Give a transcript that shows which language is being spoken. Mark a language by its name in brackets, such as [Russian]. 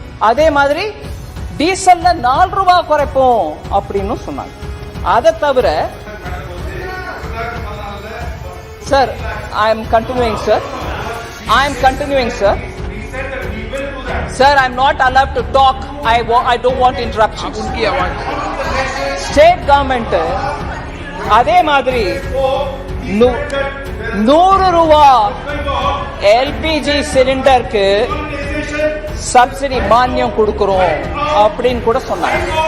[Tamil] அதே மாதிரி டீசல்ல 4 ரூபா குறைப்போம் அப்படின்னு சொன்னாங்க. அதை தவிர [English] Sir, I am continuing, sir. I am continuing, sir. Sir, I am not allowed to talk. I don't want interruptions. [Tamil] State government, அதே மாதிரி 100 ரூபா எல்பிஜி சிலிண்டருக்கு சப்சிடி மானியம் கொடுக்கிறோம் அப்படின்னு கூட சொன்னாங்க.